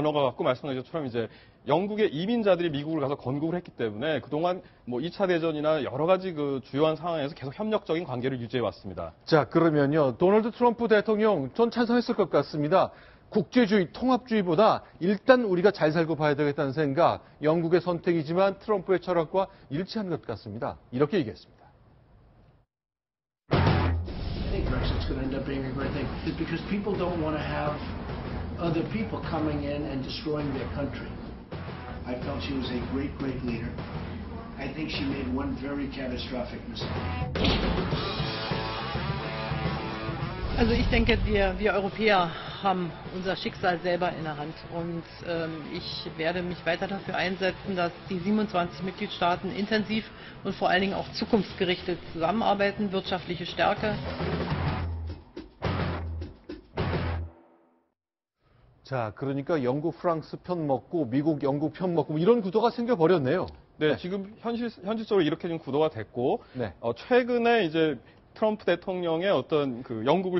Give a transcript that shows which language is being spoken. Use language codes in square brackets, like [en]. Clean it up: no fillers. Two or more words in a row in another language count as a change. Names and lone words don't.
[ko] 언어가 같고 말씀하신 것처럼 이제 영국의 이민자들이 미국을 가서 건국을 했기 때문에 그동안 2차 대전이나 여러 가지 그 주요한 상황에서 계속 협력적인 관계를 유지해 왔습니다. 자, 그러면요. 도널드 트럼프 대통령 전 찬성했을 것 같습니다. 국제주의, 통합주의보다 일단 우리가 잘 살고 봐야 되겠다는 생각, 영국의 선택이지만 트럼프의 철학과 일치하는 것 같습니다. 이렇게 얘기했습니다. [en] I think Brexit's going to end up being a great thing because people don't want to have other people coming in and destroying their country. I felt she was a great, great leader. I think she made one very catastrophic mistake. [de] Also ich denke, wir Europäer haben unser Schicksal selber in der Hand und ich werde mich weiter dafür einsetzen, dass die 27 Mitgliedstaaten intensiv und vor allen Dingen auch zukunftsgerichtet zusammenarbeiten, wirtschaftliche Stärke. [ko] 자, 그러니까 영국, 프랑스 편 먹고 미국, 영국 편 먹고 이런 구도가 생겨버렸네요. 네, 지금 현실적으로 이렇게 좀 구도가 됐고 네. 최근에 이제 트럼프 대통령의 어떤 그 영국을